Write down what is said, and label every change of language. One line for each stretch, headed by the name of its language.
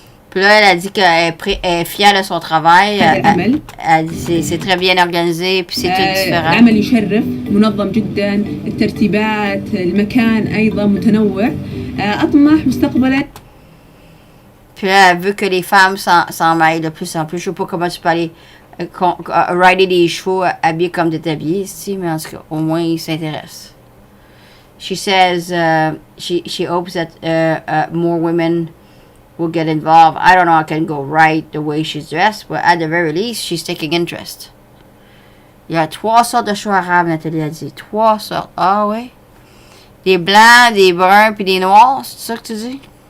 French: Puis là, elle a dit qu'elle est fière de son travail. Elle a dit c'est très bien organisé, puis c'est tout différent.
Arabic: العمل يشرف، منظم جدا، الترتيبات، المكان أيضا متنوع. أطمح مستقبلا.
French: Puis là, elle veut que les femmes s'en mêlent de plus en plus. Je sais pas comment tu peux aller rider des chevaux habillés comme des habillés ici, mais en tout cas, au moins, ils s'intéressent.
English: She says she hopes that more women will get involved. I don't know I can go right the way she's dressed, but at the very least, she's taking interest.
French: Il y a 3 sortes de chevaux arabes, Nathalie a dit. 3 sortes. Ah oui? Des blancs, des bruns, puis des noirs, c'est ça que tu dis?